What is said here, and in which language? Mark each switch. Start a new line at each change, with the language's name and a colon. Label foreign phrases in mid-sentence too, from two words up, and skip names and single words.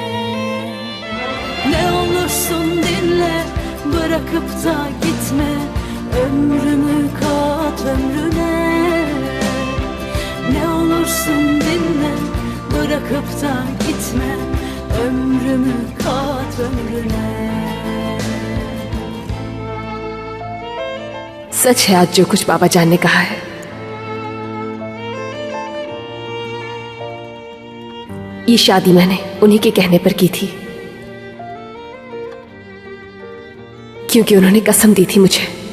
Turkish: Ne olursun dinle, bırakıp da gitme. Ömrümü kat ömrüne. Ne olursun dinle, bırakıp da gitme. Ömrümü kat ömrüne.
Hindi: सच है आज जो कुछ बाबा जान ने कहा है। ये शादी मैंने उन्हीं के कहने पर की थी, क्योंकि उन्होंने कसम दी थी मुझे।